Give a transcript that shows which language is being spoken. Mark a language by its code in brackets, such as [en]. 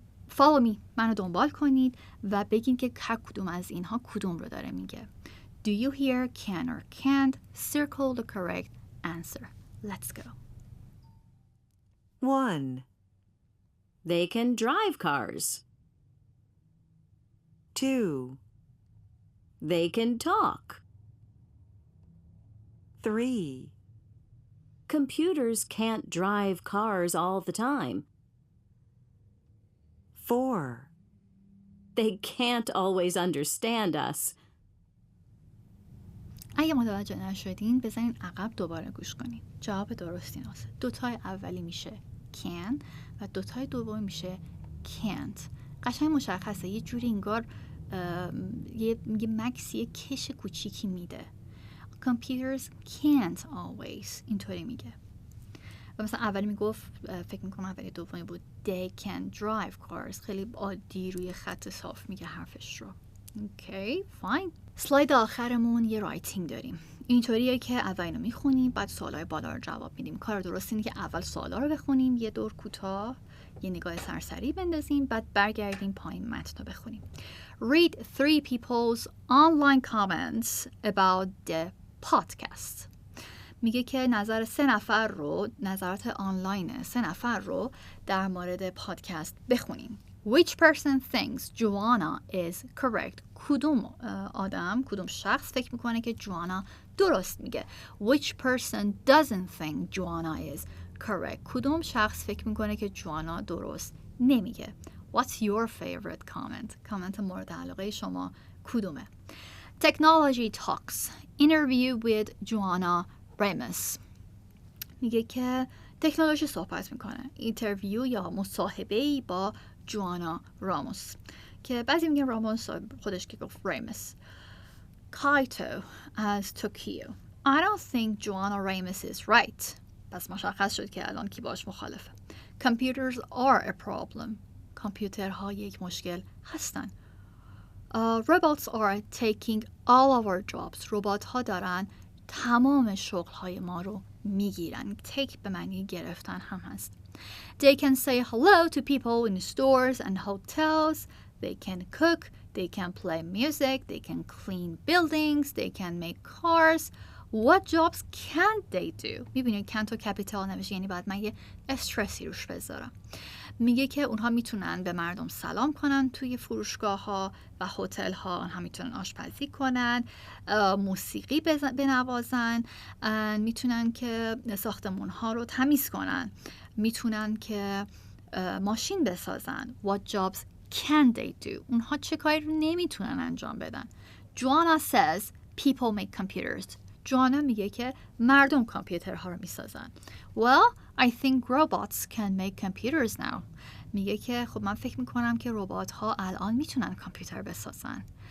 [fa] follow me، منو دنبال کنید و بگین که هر کدوم از اینها کدوم رو داره میگه. [en] Do you hear can or can't? Circle the correct answer. Let's go. 1. They can drive cars. 2. They can talk. 3. Computers can't drive cars all the time. 4. They can't always understand us. [fa] اگه متوجه نشدین بزنین عقب دوباره گوش کنین. جواب درست این هست. دوتای اولی میشه can و دوتای دومی میشه can't. قشنگ مشخصه. یه جوری انگار یه مکس، یه کش کوچیکی میده. [en] Computers can't always. اینطوری میگه. [fa] و مثلا اولی میگفت، فکر میکنم اولی دومی بود they can drive cars. خیلی عادی روی خط صاف میگه حرفش رو. اوکی، فاین. سلاید آخرمون یه رایتینگ داریم. اینطوریه که اول اینو میخونیم، بعد سوالای بالا رو جواب میدیم. کار درست اینه که اول سوالا رو بخونیم، یه دور کوتاه، یه نگاه سرسری بندازیم، بعد برگردیم پایین متن رو بخونیم. [en] Read 3 people's online comments about the podcast. [fa] میگه که نظر 3 نفر رو، نظرات آنلاین 3 نفر رو در مورد پادکست بخونیم. [en] Which person thinks Joanna is correct? [fa] کدوم آدم، کدوم شخص فکر میکنه که جوانا درست میگه. [en] Which person doesn't think Joanna is correct? [fa] کدوم شخص فکر میکنه که جوانا درست نمیگه. [en] What's your favorite comment? [fa] کامنت مورد علاقه شما کدومه؟ Technology talks. [en] Interview with Joanna Ramos. [fa] میگه که تکنولوژی صحبت میکنه. اینترویو یا مصاحبه‌ای با جوانا راموس که بعضی میگن راموس، خودش که گفت راموس. کایتو از توکیو. [en] I don't think Joanna Ramos is right. [fa] پس مشخص شد که الان کی باش مخالفه. Computers are a problem. کامپیوترها یک مشکل هستن. [en] Robots are taking all our jobs. [fa] ربات ها دارن تمام شغل های ما رو میگیرن. take به معنی گرفتن هم هست. [en] They can say hello to people in stores and hotels. They can cook. They can play music. They can clean buildings. They can make cars. What jobs can't they do? [fa] میبینید can't و کپیتال نمیشه، یعنی باید من یه استرسی روش بذارم. میگه که اونها میتونن به مردم سلام کنن توی فروشگاه ها و هتل ها، اونها میتونن آشپزی کنن، موسیقی بنوازن، میتونن که ساختمون ها رو تمیز کنن، میتونن که ماشین بسازن. [en] What jobs can they do? اونها چه کاری رو نمیتونن انجام بدن؟ Joanna says people make computers. [fa] جوانا میگه که مردم کامپیوترها رو میسازن. [en] Well, I think robots can make computers now. [fa] میگه که خب من فکر میکنم که ربات ها الان میتونن کامپیوتر بسازن.